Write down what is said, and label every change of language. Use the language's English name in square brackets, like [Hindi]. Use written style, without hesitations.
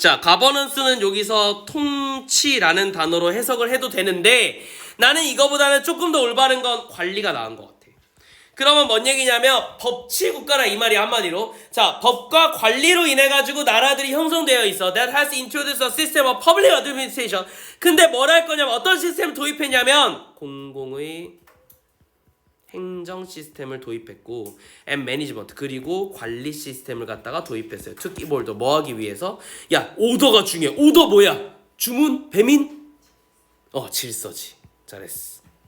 [Korean] 자, governance는 여기서 통치라는 단어로 해석을 해도 되는데 나는 이거보다는 조금 더 올바른 건 관리가 나은 것 같아. 그러면 뭔 얘기냐면 법치 국가라 이 말이 한마디로. 자, 법과 관리로 인해 가지고 나라들이 형성되어 있어. [English] That has introduced a system of public administration. [Korean] 근데 뭘 할 거냐면 어떤 시스템을 도입했냐면 공공의 행정 시스템을 도입했고 [English] and management [Korean] 그리고 관리 시스템을 갖다가 도입했어요. 특히 뭘 더 뭐 하기 위해서? 야, 오더가 중요해. 오더 뭐야? 주문? 배민? 질서지. 잘했어.